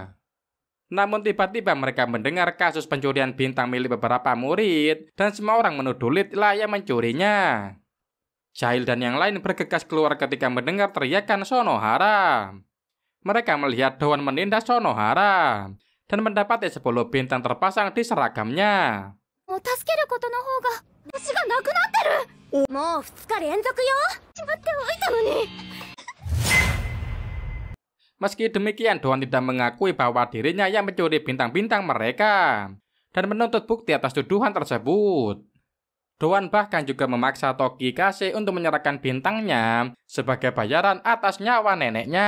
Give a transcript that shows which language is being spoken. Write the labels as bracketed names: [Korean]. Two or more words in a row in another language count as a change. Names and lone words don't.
[Indonesian] Namun tiba-tiba mereka mendengar kasus pencurian bintang milik beberapa murid, dan semua orang menuduh Lid lah yang mencurinya. Jail dan yang lain bergegas keluar ketika mendengar teriakan Sonohara. Mereka melihat Dawn menindas Sonohara, dan mendapati 10 bintang terpasang di seragamnya. [Japanese] もう2日連続よ。しまっておいたのに。 [Indonesian] Meski demikian, Dawn tidak mengakui bahwa dirinya yang mencuri bintang-bintang mereka dan menuntut bukti atas tuduhan tersebut. Dawn bahkan juga memaksa Tokikaze untuk menyerahkan bintangnya sebagai bayaran atas nyawa neneknya.